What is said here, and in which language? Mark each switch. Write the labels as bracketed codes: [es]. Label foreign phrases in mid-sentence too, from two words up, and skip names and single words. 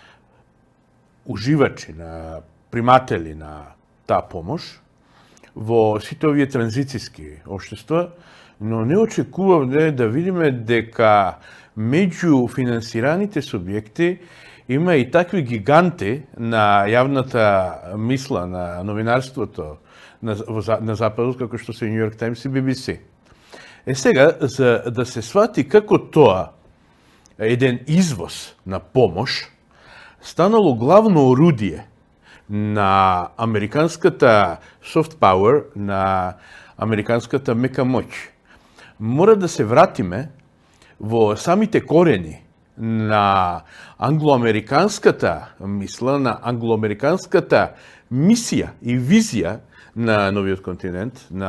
[mk] уживачи, на приматели на таа помош во сите овие транзицијски општества, но не очекувавме да видиме дека меѓу финансираните субјекти има и такви гиганти на јавната мисла, на новинарството на Западот, како што се New York Times и BBC. Сега, за да се свати како тоа еден извоз на помош станало главно орудие на американската [en] soft power, [mk] на американската мека моќ, мора да се вратиме во самите корени на англоамериканската мисла, на англоамериканската мисија и визија на новиот континент,